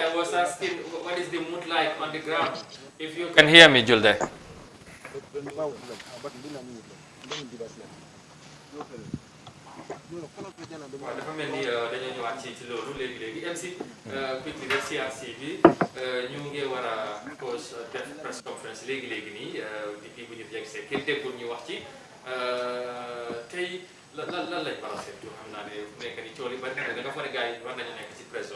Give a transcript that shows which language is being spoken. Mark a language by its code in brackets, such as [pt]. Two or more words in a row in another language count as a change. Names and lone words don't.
[en] I was asking, what is the mood like on the ground? If you can hear me, Julde. [wo] waaw dafa mel ni dañoo ñëwaat ci loolu léegi MC quickly def CRC bi ñu ngi war a pause def [en] press conference [wo] léegi nii depuis bu ñu fi yegsee kenn déggul ñu wax ci tey lan lañ war a seetlu xam naa ne nekk ni cool yi bari na nga fa ne gars yi war nañu nekk ci presse